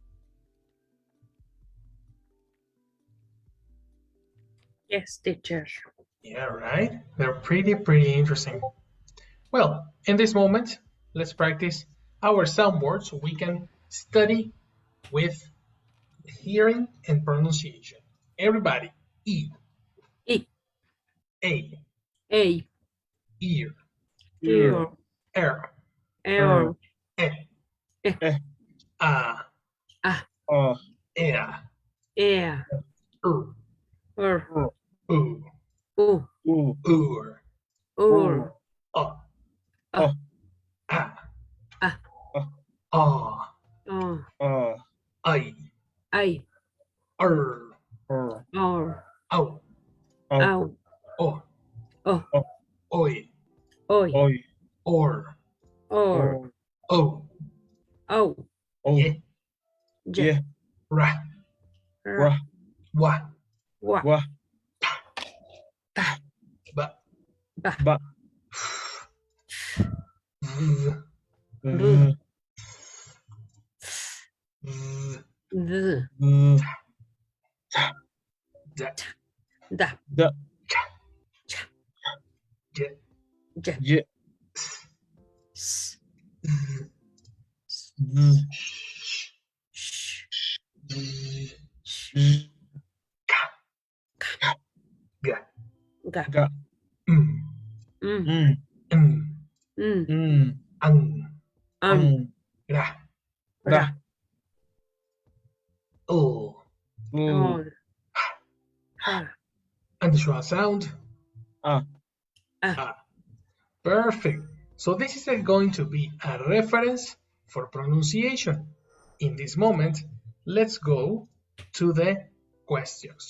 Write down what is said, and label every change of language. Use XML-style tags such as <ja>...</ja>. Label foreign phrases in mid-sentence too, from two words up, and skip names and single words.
<en>Yes, teacher. Yeah, right? They're pretty interesting. Well, in this moment, let's practice our sound words so we can study with hearing and pronunciation. Everybody, E. E. A. A. Ear. Ear. R. Air. E. E. A. Ea. Air. U. U. U. Ur. Ur. A. A. A. A. I. I. R. Or. Au. Ow. O. Oh. Oi. Oi. Or. Or. O. Oh. Ye. Je. Ra. Ra. Wa. Wa. Ba. Ba. V. Bu. D. Da, Da. Da. ja, J. J. S. Z. Sh. z, Sh. ga, Ga. Ga. mm, Mm. Mm. mm, Mm. Mm. ang, Ang. ra, Ra. ul. L. All. Ha. And the schwa sound, A. ah. Perfect. So this is going to be a reference for pronunciation. In this moment, let's go to the questions.</en>